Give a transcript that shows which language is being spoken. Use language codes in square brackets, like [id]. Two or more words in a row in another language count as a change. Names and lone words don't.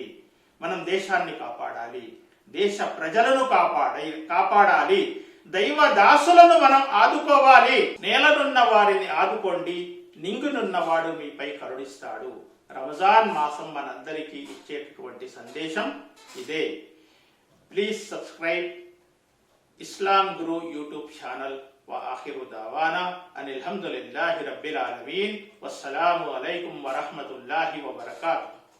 [te] మనం దేశాన్ని కాపాడాలి, దేశ ప్రజలను కాపాడాలి, దైవ దాసులను మనం ఆదుకోవాలి. నేలనున్న వారిని ఆదుకోండి, నింగునున్నవాడు మీపై కరుణిస్తాడు. రంజాన్ మాసం మనందరికీ ఇచ్చేటటువంటి సందేశం ఇదే. [en] Please subscribe Islam Guru YouTube channel. [ar] وآخر دعوانا أن الحمد لله رب العالمين والسلام عليكم ورحمة الله وبركاته.